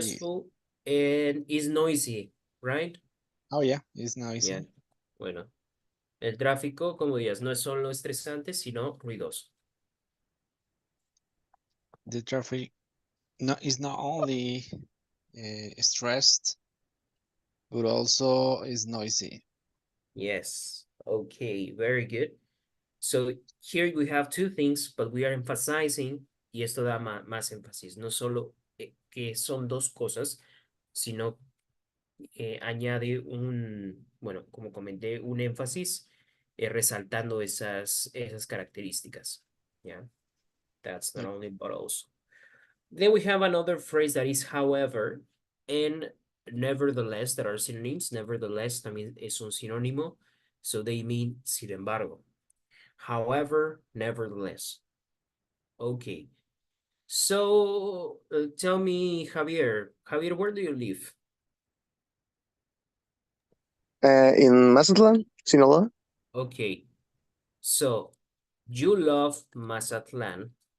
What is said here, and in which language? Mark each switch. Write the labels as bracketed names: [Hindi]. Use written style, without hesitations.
[English] stressful and it's noisy, right? oh yeah, it's noisy. Yeah. [Spanish] Bueno, el tráfico, como digas, no es solo estresante, sino ruidoso. [English] The traffic is not only stressed, but also is noisy. Yes. Okay, very good. So here we have two things, but we are emphasizing, [Spanish] y esto da más énfasis, no solo que son dos cosas, sino añade bueno, como comenté, un énfasis resaltando esas características. [English] Yeah, that's not only, but also. Then we have another phrase that is however and nevertheless, that are synonyms. [Spanish] Nevertheless también es un sinónimo, [English] so they mean [Spanish] sin embargo. [English] However, nevertheless. Okay. So tell me, Javier, where do you live? In Mazatlan, Sinaloa. Okay. So you love Mazatlan.